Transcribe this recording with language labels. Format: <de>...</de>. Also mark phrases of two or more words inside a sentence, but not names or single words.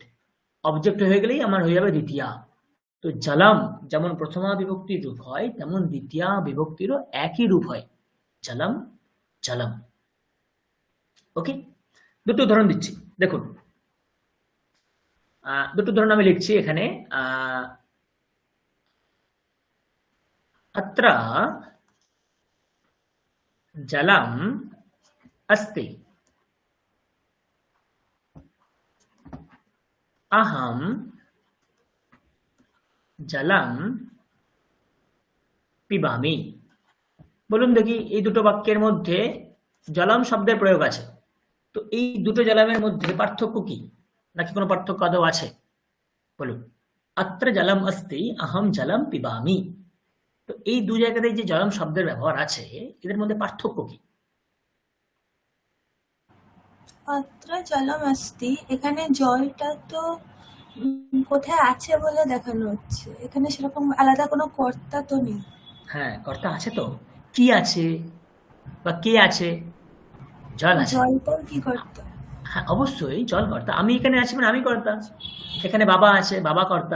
<bn>অবজেক্ট হয়ে গেলেই আমার হয়ে যাবে দ্বিতীয়া। তো জলম যেমন প্রথমা বিভক্তির রূপ হয়, তেমন দ্বিতীয়া বিভক্তিরও একই রূপ হয়,</bn> <sa>জলম জলম।</sa> <bn>ওকে, দুটো উদাহরণ দিচ্ছি দেখুন। দুটো উদাহরণ আমি লিখছি এখানে।</bn> <sa>अत्र जलम अस्ति, अहम जलम पिबामि।</sa> <bn>বলুন দেখি এই দুটো বাক্যের মধ্যে জলম শব্দের প্রয়োগ আছে। তো এই দুটো জলমের মধ্যে পার্থক্য কি, নাকি কোনো পার্থক্য আদৌ আছে? বলুন।</bn> <sa>अत्र जलम अस्ति, अहम जलम पिबामि।</sa> <bn>তো এই দুই জায়গাতে যে জলম শব্দের ব্যবহার আছে, এদের মধ্যে পার্থক্য কি?</bn> <sa>अत्र जलम अस्ति,</sa> <bn>এখানে জলটা তো কোথায় আছে বলে দেখানো হচ্ছে। এখানে সেরকম আলাদা কোনো কর্তা তো নেই। হ্যাঁ, কর্তা আছে তো। কি আছে বা কে আছে? জল আছে। জলটাও কি কর্তা? হ্যাঁ, অবশ্যই জল কর্তা। আমি এখানে আছি মানে আমি কর্তা। এখানে বাবা আছে, বাবা কর্তা।</bn>